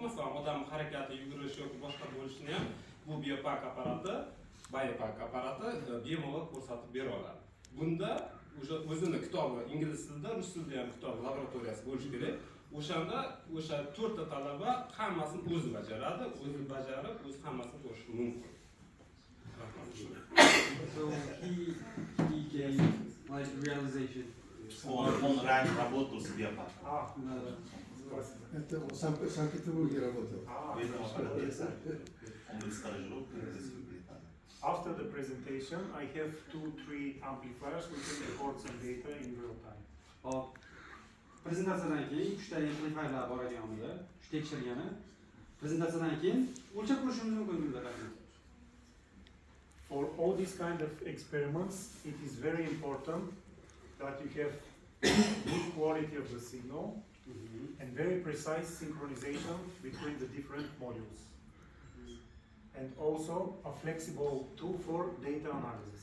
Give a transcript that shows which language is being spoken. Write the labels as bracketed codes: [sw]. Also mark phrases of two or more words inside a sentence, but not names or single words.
[uz] Masalan, odam harakati, yugurish yoki boshqa bo'lishini ham bu biopark apparati bemalol ko'rsatib bera oladi. Bunda o'zini kitobi ingliz tilida, rus tilida ham kitob laboratoriyasi bo'lishi kerak. O'shanda o'sha 4 ta talaba hammasini o'zi bajaradi, o'zi bajarib, o'zi hammasini ko'rishi mumkin. [en] So he gave like realization. [ru] Он ранее работал с биопарком. Это в Санкт-Петербурге работал. Поэтому он был стажировкой в Великобритании. [en] After the presentation, I have 2-3 amplifiers. We can record some data in real time. [uz] Hop. Prezentatsiyadan keyin 3 ta amplifierlar bor ekan unda, shu tekshirgani. Prezentatsiyadan keyin o'lchab ko'rishimiz mumkin bunda. [en] For all these kind of experiments, it is very important that you have good quality of the signal and very precise synchronization between the different modules. And also a flexible tool for data analysis.